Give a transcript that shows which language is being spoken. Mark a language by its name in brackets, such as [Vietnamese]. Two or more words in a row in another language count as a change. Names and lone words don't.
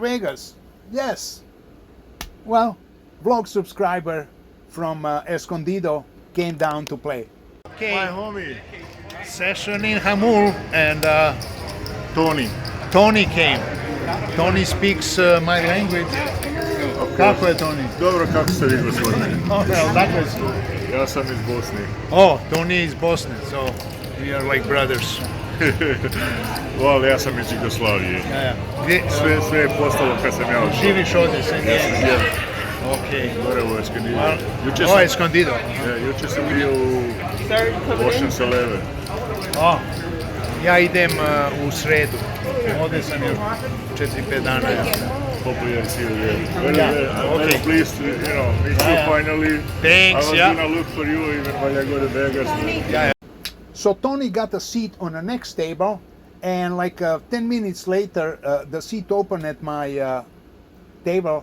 [English] Vegas. Yes. Well, vlog subscriber from Escondido came down to play. Okay. My homie, Session in Jamul, and Tony came. Tony speaks my language. [Bosnian] Kako je Tony? dobro, kako ste vi, gospodine? Odakle si? Ja sam iz Bosne. [English] Oh, Tony is Bosnian, so we are like brothers. Well, [Bosnian] ja sam iz Jugoslavije. Gdje, Sve je postalo kad sam ja otišao. živiš ovdje, sad Ja sam je. živio Ok. Borrego, Escondido. Ovo je Escondido. Jučer sam bio u Ocean Saleve. O, ja idem u sredu. Ovdje sam još 4-5 dana. [English] Hope you see you there. I'm okay. very pleased to, meet you finally. Thanks, I was gonna look for you even while I go to Vegas. So Tony got a seat on the next table, and like 10 minutes later, the seat opened at my table.